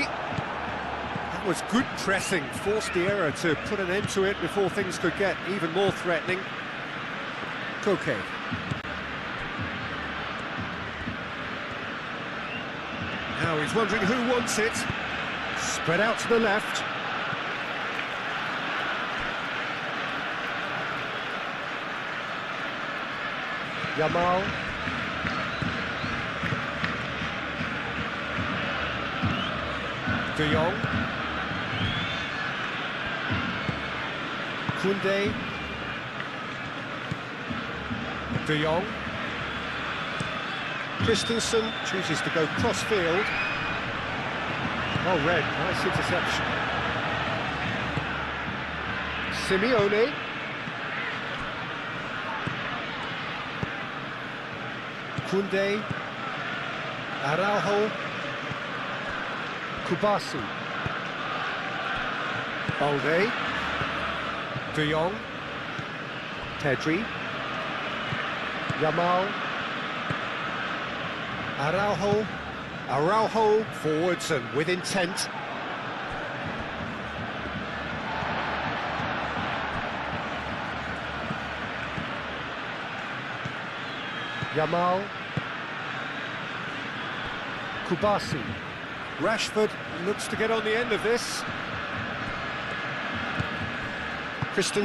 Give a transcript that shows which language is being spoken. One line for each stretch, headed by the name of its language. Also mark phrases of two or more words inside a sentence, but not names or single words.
English: That was good pressing, forced the error to put an end to it before things could get even more threatening. Koke. Now he's wondering who wants it. Spread out to the left. Yamal. De Jong. Koundé. De Jong. Christensen chooses to go cross-field. Oh, red, nice interception. Simeone. Koundé. Araujo. Kubasi. Balde. De Jong. Pedri. Yamal. Araujo. Araujo forwards and with intent. Yamal. Kubasi. Rashford looks to get on the end of this.